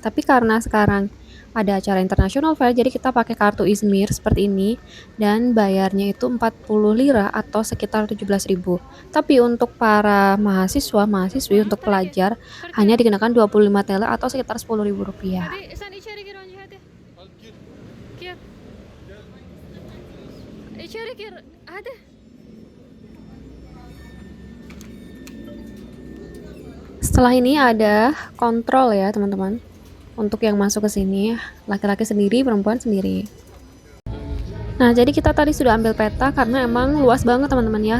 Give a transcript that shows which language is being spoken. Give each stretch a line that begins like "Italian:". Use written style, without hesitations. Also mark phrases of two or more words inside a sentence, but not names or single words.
Indonesian: Tapi karena sekarang ada acara International Fair, jadi kita pakai kartu Izmir seperti ini, dan bayarnya itu 40 lira atau sekitar 17.000. Tapi untuk para mahasiswi untuk pelajar hanya dikenakan 25 TL atau sekitar 10.000 rupiah.
Turkish: Hadi sen içeri gir önce hadi. Gir. İçeri gir. Hadi.
Indonesian: Setelah ini ada kontrol ya teman-teman. Untuk yang masuk ke sini, laki-laki sendiri, perempuan sendiri. Nah, jadi kita tadi sudah ambil peta karena emang luas banget teman-teman ya.